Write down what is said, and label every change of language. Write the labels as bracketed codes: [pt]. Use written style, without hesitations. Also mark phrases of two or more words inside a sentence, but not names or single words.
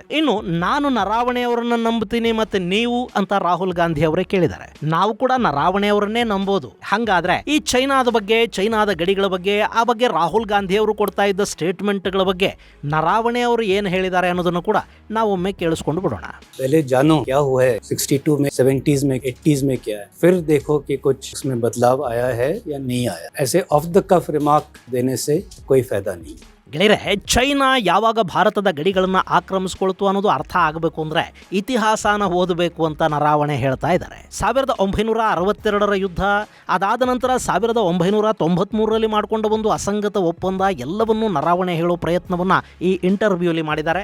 [kn] ಇನ್ನು ನಾನು ನರಾವಣೆ ಅವರನ್ನ ನಂಬುತ್ತೀನಿ ಮತ್ತೆ ನೀವು ಅಂತ ರಾಹುಲ್ ಗಾಂಧಿ ಅವರೇ ಕೇಳಿದ್ದಾರೆ. ನಾವು ಕೂಡ ನರಾವಣೆ ಅವರನ್ನೇ ನಂಬೋದು. ಹಂಗಾದ್ರೆ ಈ ಚೈನಾದ ಬಗ್ಗೆ, ಚೈನಾದ ಗಡಿಗಳ ಬಗ್ಗೆ, ಆ ಬಗ್ಗೆ ರಾಹುಲ್ ಗಾಂಧಿ ಅವರು ಕೊಡ್ತಾ ಇದ್ದ ಸ್ಟೇಟ್ಮೆಂಟ್ಗಳ ಬಗ್ಗೆ ನರಾವಣೆ ಅವರು ಏನು ಹೇಳಿದ್ದಾರೆ ಅನ್ನೋದನ್ನು ಕೂಡ ನಾವೊಮ್ಮೆ ಕೇಳಿಸ್ಕೊಂಡು ಬಿಡೋಣ. [hi] पहले जानो क्या हुआ है 62 में, 70s में, 80s में क्या है, फिर देखो कि कुछ इसमें बदलाव आया है या नहीं आया. ऐसे [en] off the cuff remark [hi] देने से कोई फायदा नहीं. [kn] ಗೆಳೆಯರೆ, ಚೈನಾ ಯಾವಾಗ ಭಾರತದ ಗಡಿಗಳನ್ನು ಆಕ್ರಮಿಸ್ಕೊಳ್ತು ಅನ್ನೋದು ಅರ್ಥ ಆಗಬೇಕು ಅಂದ್ರೆ ಇತಿಹಾಸನ ಓದಬೇಕು ಅಂತ ನರಾವಣೆ ಹೇಳ್ತಾ ಇದ್ದಾರೆ. 1962ರ ಯುದ್ಧ, ಅದಾದ ನಂತರ 1993ರಲ್ಲಿ ಮಾಡಿಕೊಂಡ ಒಂದು ಅಸಂಗತ ಒಪ್ಪಂದ ಎಲ್ಲವನ್ನೂ ನರಾವಣೆ ಹೇಳೋ ಪ್ರಯತ್ನವನ್ನ ಈ ಇಂಟರ್ವ್ಯೂಲಿ ಮಾಡಿದ್ದಾರೆ.